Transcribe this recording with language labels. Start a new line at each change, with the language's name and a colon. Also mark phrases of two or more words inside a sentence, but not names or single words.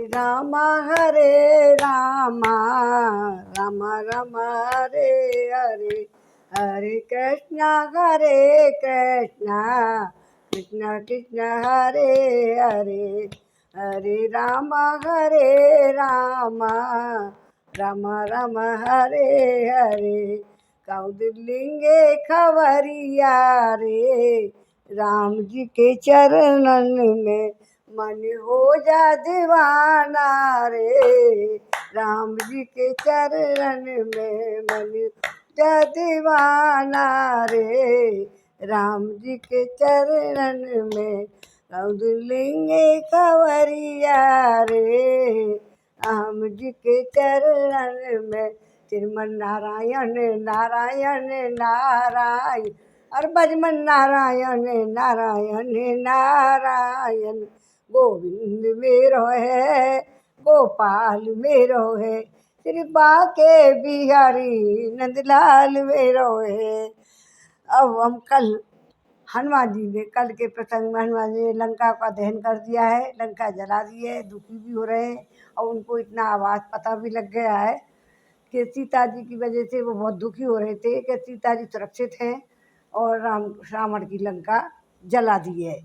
Hindi: राम हरे राम राम राम हरे हरे हरे कृष्ण कृष्ण कृष्ण हरे हरे हरे राम राम राम हरे हरे कौदिलिंगे खबरिया रे राम जी के चरणन में मन हो जा दीवाना रे राम जी के चरण में मन जा दीवाना रे राम जी के चरण में कौदिलिंगे खबरिया रे राम जी के चरण में श्रीमन नारायण नारायण नारायण और भजमन नारायण नारायण नारायण गोविंद मेरो है गोपाल मेरो है श्री बाके बिहारी नंदलाल मेरो है। अब हम कल हनुमान जी ने कल के प्रसंग में हनुमान जी ने लंका का दहन कर दिया है, लंका जला दी है, दुखी भी हो रहे हैं और उनको इतना आवाज़ पता भी लग गया है कि सीता जी की वजह से वो बहुत दुखी हो रहे थे कि सीता जी सुरक्षित हैं और रावण की लंका जला दी है।